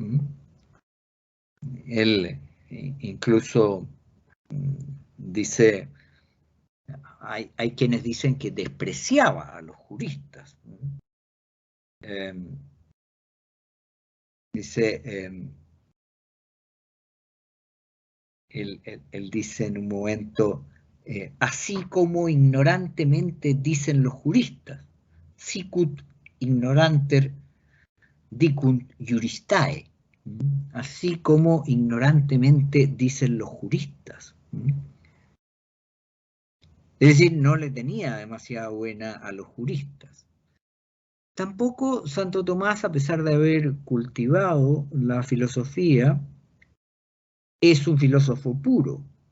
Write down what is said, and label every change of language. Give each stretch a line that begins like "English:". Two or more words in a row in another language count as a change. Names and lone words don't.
Spanish: Él incluso dice, hay quienes dicen que despreciaba a los juristas. Dice, él dice en un momento, así como ignorantemente dicen los juristas,
Latin: sicut ignoranter dicunt juristae,
Spanish: así como ignorantemente dicen los juristas. Es decir, no le tenía demasiada buena a los juristas. Tampoco Santo Tomás, a pesar de haber cultivado la filosofía, es un filósofo puro.